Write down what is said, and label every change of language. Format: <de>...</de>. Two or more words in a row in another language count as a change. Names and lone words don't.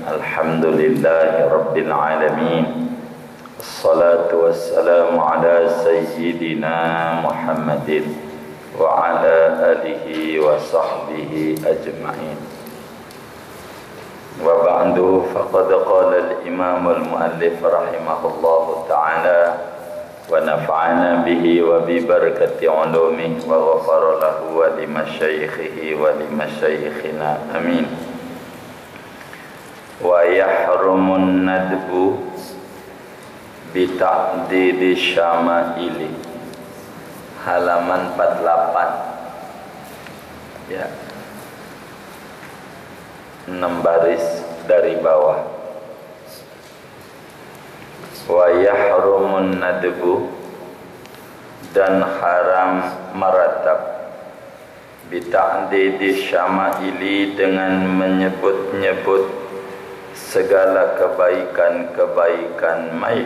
<ar>الحمد لله رب العالمين. الصلاة والسلام على سيدنا محمد وعلى آله وصحبه أجمعين. وبعد، فقد قال الإمام المؤلف رحمه الله تعالى ونفعنا به وببركة علومه وغفر له ولمشايخه ولمشايخنا آمين. ويحرم الندب بتعديد الشمائل,</ar> <id>halaman 48 ya, 6 baris dari bawah.</id> <ar>ويحرم الندب,</ar> <id>dan haram meratap,</id> <ar>بتعديد الشمائل,</ar> <id>dengan menyebut-nyebut segala kebaikan-kebaikan mayit.</id>